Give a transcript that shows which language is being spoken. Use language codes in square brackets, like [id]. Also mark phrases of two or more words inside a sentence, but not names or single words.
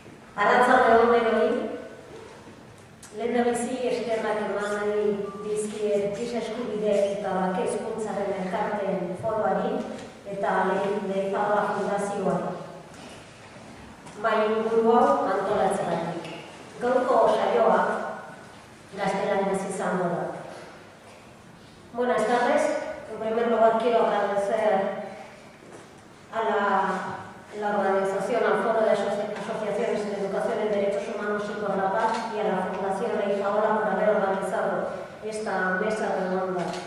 [eu] Arratsalde denoi, lehendabizi eskerrak eman nahi dizkiet giza eskubide eta bake hezkuntzaren elkarteen foroari eta Leizabala Fundazioari. Bai inguru hau antolatzeagatik. Gaurko saioa gaztelaniaz izango da. [es] Buenas tardes. En primer lugar quiero agradecer a la organización, al Foro de Asociaciones en Educación en Derechos Humanos y por la Paz y a la Fundación Leizabala por haber organizado esta mesa redonda.